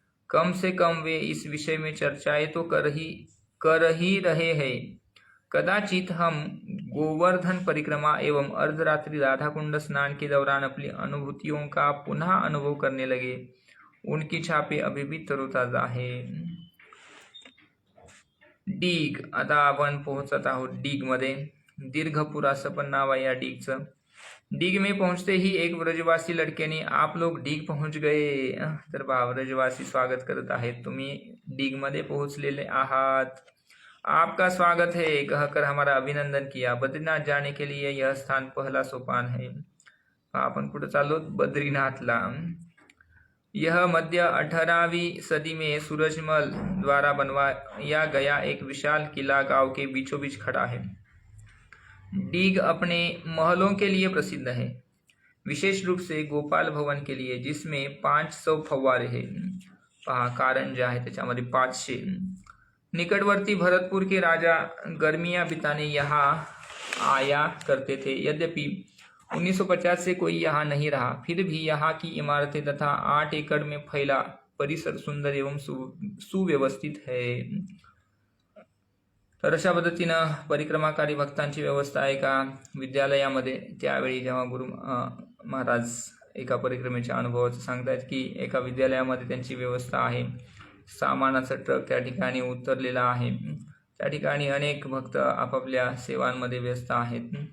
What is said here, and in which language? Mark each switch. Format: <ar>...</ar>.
<hi>कम से कम वे इस विषय में चर्चाएं तो कर ही रहे हैं। कदाचित हम गोवर्धन परिक्रमा एवं अर्धरात्रि राधा कुंड स्नान के दौरान अपनी अनुभूतियों का पुनः अनुभव करने लगे। उनकी छापे अभी भी तरोताजा है।</hi> <mr>डीग, आता आपण पोहोचत आहोत डीगमध्ये। दीर्घपूर असं पण नाव आहे या डीगचं।</mr> <hi>डीग में पहुंचते ही एक व्रजवासी लड़के ने, आप लोग डीग पहुंच गए।</hi> <mr>तर व्रजवासी स्वागत करत आहेत, तुम्ही डीग मध्ये पोहोचलेले आहात,</mr> <hi>आपका स्वागत है कहकर हमारा अभिनंदन किया। बद्रीनाथ जाने के लिए यह स्थान पहला सोपान है।</hi> <mr>अपन पुढे चाललो बद्रीनाथला।</mr> <hi>यह मध्य 18वीं सदी में सूरजमल द्वारा बनवाया गया एक विशाल किला गांव के बीचों बीच खड़ा है। डीग अपने महलों के लिए प्रसिद्ध है, विशेष रूप से गोपाल भवन के लिए, जिसमें 500 फव्वारे हैं।</hi> <mr>पहा कारंजा आहे त्याच्यामध्ये 500।</mr> <hi>निकटवर्ती भरतपुर के राजा गर्मियां बिताने यहाँ आया करते थे। यद्यपि 1950 से कोई यहाँ नहीं रहा, फिर भी यहाँ की इमारतें तथा 8 एकड़ में फैला परिसर सुंदर एवं सुव्यवस्थित है।</hi> <mr>तर अशा पद्धतीनं परिक्रमाकारी भक्तांची व्यवस्था आहे एका विद्यालयामध्ये। त्यावेळी जेव्हा गुरु महाराज एका परिक्रमेच्या अनुभवाचं सांगतायत की एका विद्यालयामध्ये त्यांची व्यवस्था आहे, सामानाचा ट्रक त्या ठिकाणी उतरलेला आहे, त्या ठिकाणी अनेक भक्त आपापल्या सेवांमध्ये व्यस्त आहेत।</mr>